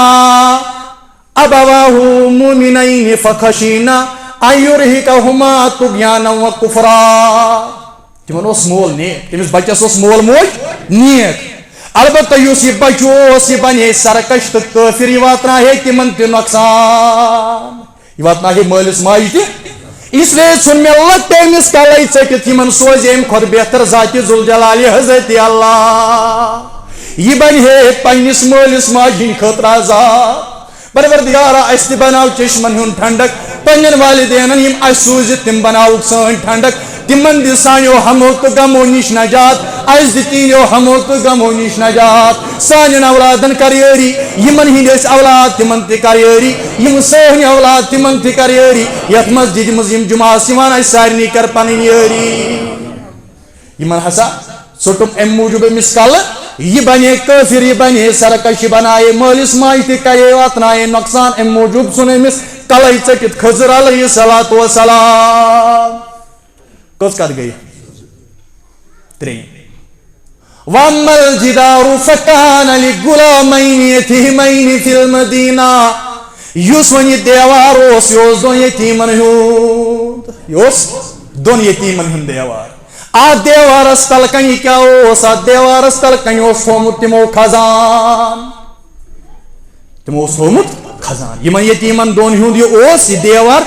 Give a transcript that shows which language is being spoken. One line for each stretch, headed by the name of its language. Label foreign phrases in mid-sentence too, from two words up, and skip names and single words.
Arabic: ابواہُ مُؤمِنَیْنِ فخشینا ان یرہقہما طغیانا وکفرا
Kashmiri: تمن اوس مول نیک تٔمِس بچس اوس مول موج نیک البتہ یُس یہِ بچہِ اوس یہِ بنے سرکش تہٕ کٲفِر یہِ واتناہے تِمن تہِ نۄقصان یہِ واتناہے مٲلِس ماجہِ تہِ اس لیے ژھُن مےٚ لۄکٹہِ أمِس کلے ژٔٹِتھ یِمن سوزِ امہِ کھۄتہٕ بہتر ذاتِ ذوالجلالی حضرت اللہ یہ بنہِ پننس مٲلِس ماجہِ ہٕنٛدِ خٲطرٕ عذاب پروردگارا اسہِ تہِ بناو چشمن ہُنٛد ٹھنڈک پننٮ۪ن والدینن یِم اسہِ سوٗزِتھ تِم بناوُکھ سٲنۍ ٹھنڈک تِمن دِ سانیو ہمو تہٕ غمو نِش نجات اسہِ دِ تِہنٛدیو ہمو تہٕ غمو نِش نجات سانٮ۪ن اولادن کر یٲری یِمن ہٕنٛدۍ ٲسۍ اولاد تِمن تہِ کر یٲری یِم سٲنۍ اولاد تِمن تہِ کر یٲری یتھ مسجدِ منٛز یِم جُمعس یِوان اسہِ سارنٕے کر پنٕنۍ یٲری یِمن ہسا ژوٚٹُم امہِ موٗجوٗب أمِس کلہٕ یہ بنے کٲفِر یہ بنے سرکش یہ بنائے مٲلِس ماجہِ تہِ کرے واتنایے نۄقصان امہِ موٗجوٗب ژھُن أمِس کلے ژٔٹِتھ خضر
Arabic: علیہ الصلوۃ والسلام
Kashmiri: کٔژ کتھ گٔے ترٛیٚیِم
Arabic: واما الجدار فکان لغلامین یتیمین فی المدینہ
Kashmiri: یُس وۄنۍ یہِ دیوار اوس یہِ اوس دۄن یتیٖمن ہُنٛد یہِ اوس دۄن یتیٖمن ہُنٛد دیوار اتھ دیوارس تل کنہِ کیاہ اوس اتھ دیوارس تل کنہِ اوس تھومُت تِمو خزان تِمو اوس تھومُت خزان یِمن یتیٖمن دۄن ہُنٛد یہِ اوس یہِ دیوار